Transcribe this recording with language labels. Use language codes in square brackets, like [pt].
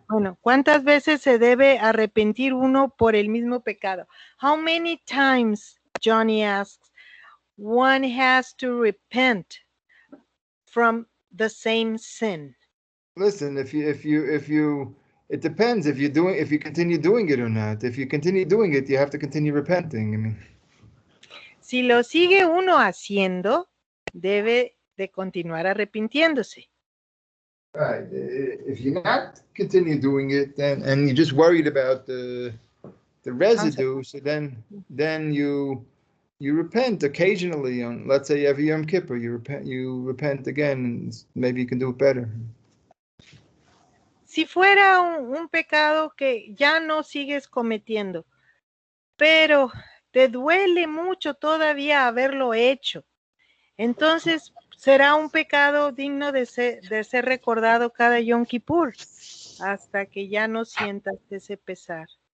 [es] Bueno, ¿cuántas veces se debe arrepentir uno por el mismo pecado? [en] How many times, Johnny asks, one has to repent from the same sin? Listen, if you it depends if you continue doing it or not. If you continue doing it, you have to continue repenting. I mean, [es] si lo sigue uno haciendo, debe de continuar arrepintiéndose. [en] Right. If you're not continue doing it, then and you're just worried about the residue, so then you repent occasionally on, let's say, every Yom Kippur, you repent again, and maybe you can do it better. [es] Si fuera un pecado que ya no sigues cometiendo, pero te duele mucho todavía haberlo hecho, entonces será un pecado digno de ser recordado cada Yom Kippur, hasta que ya no sientas ese pesar.